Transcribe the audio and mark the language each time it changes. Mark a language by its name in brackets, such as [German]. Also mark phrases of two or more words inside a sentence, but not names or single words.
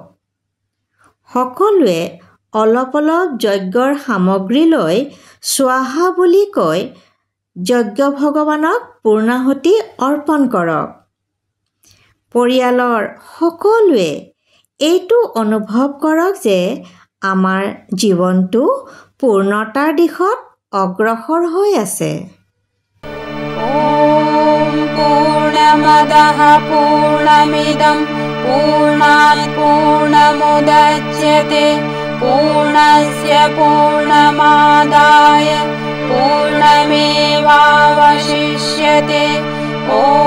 [Assamese] সকলোৱে অলপ অলপ যজ্ঞৰ সামগ্ৰী লৈ স্বাহা বুলি কৈ যজ্ঞ ভগৱানক পূৰ্ণাহুতি অৰ্পণ কৰক। পৰিয়ালৰ সকলোৱে এইটো অনুভৱ কৰক যে আমাৰ জীৱনটো পূৰ্ণতাৰ দিশত অগ্ৰসৰ হৈ আছে। [Sanskrit] ॐ पूर्णमदः पूर्णमिदं पूर्णात् पूर्णमुदच्यते पूर्णस्य पूर्णमादाय पूर्णमेवावशिष्यते ॐ